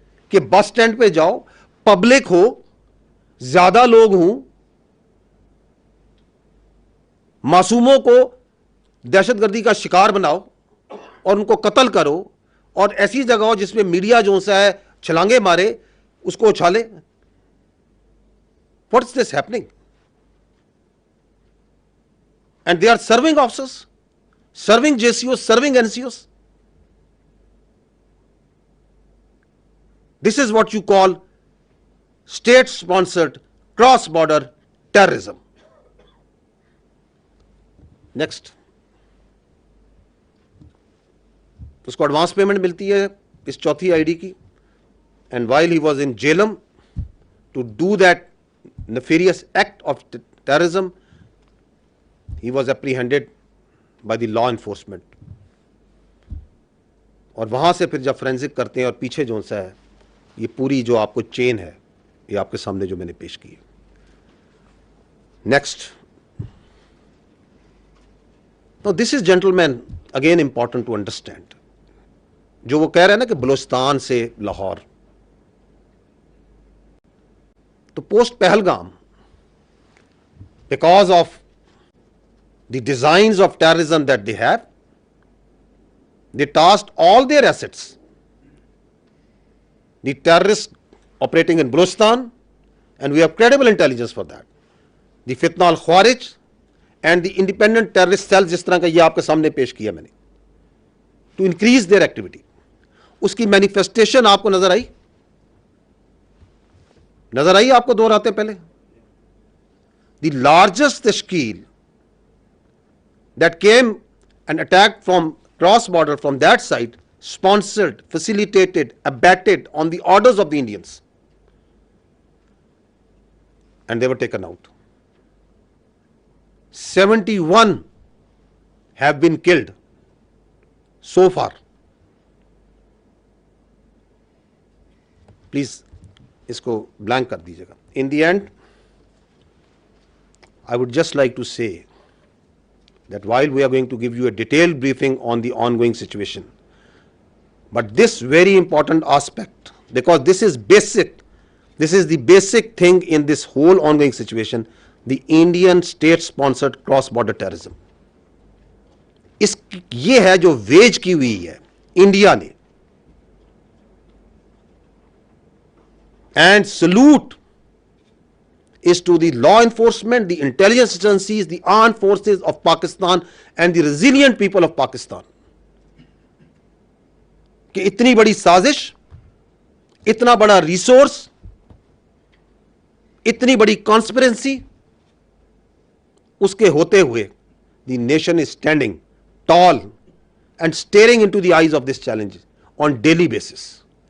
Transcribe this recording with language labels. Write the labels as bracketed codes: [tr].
[hi] कि bus stand पे जाओ, पब्लिक हो, ज्यादा लोग हों, मासूमों को दहशतगर्दी का शिकार बनाओ और उनको कत्ल करो, और ऐसी जगह हो जिसमें मीडिया जो सा है छलांगे मारे, उसको उछाले। [en] What's this happening? And they are serving officers, serving JCO, serving NCOs. This is what you call state-sponsored cross-border terrorism. Next. [hi] उसको एडवांस पेमेंट मिलती है इस चौथी आईडी की, [en] And while he was in Jhelum to do that nefarious act of terrorism, he was apprehended by the law enforcement. [hi] और वहां से फिर जब फोरेंसिक करते हैं और पीछे जो सा है, ये पूरी जो आपको चेन है, ये आपके सामने जो मैंने पेश की है। [en] Next. [hi] तो [en] this is gentleman again important to understand, [hi] जो वो कह रहे हैं ना कि बलूचिस्तान से लाहौर, [en] तो post Pahalgam, because of the designs of terrorism that they have, they tasked all their assets, the terrorists operating in Balochistan, and we have credible intelligence for that, the Fitna al-Khawarij and the independent terrorist cells, [hi] जिस तरह का ये आपके सामने पेश किया मैंने, [en] to increase their activity. [hi] उसकी मैनिफेस्टेशन आपको नजर आई आपको दो रातें पहले? [en] The largest तश्कील that came and attacked from cross border from that side, sponsored, facilitated, abetted on the orders of the Indians, and they were taken out. 71 have been killed so far. [hi] Please इसको blank कर दीजिएगा. [en] In the end, I would just like to say that while we are going to give you a detailed briefing on the ongoing situation, but this very important aspect, because this is the basic thing in this whole ongoing situation, the Indian state-sponsored cross-border terrorism. [hi] ये है जो veg की हुई है India ने, [en] And salute is to the law enforcement, the intelligence agencies, the armed forces of Pakistan and the resilient people of Pakistan [hi] कि इतनी बड़ी साजिश, इतना बड़ा रिसोर्स, इतनी बड़ी कॉन्स्पिरेंसी, उसके होते हुए [en] the nation is standing tall and staring into the eyes of this challenge on daily basis.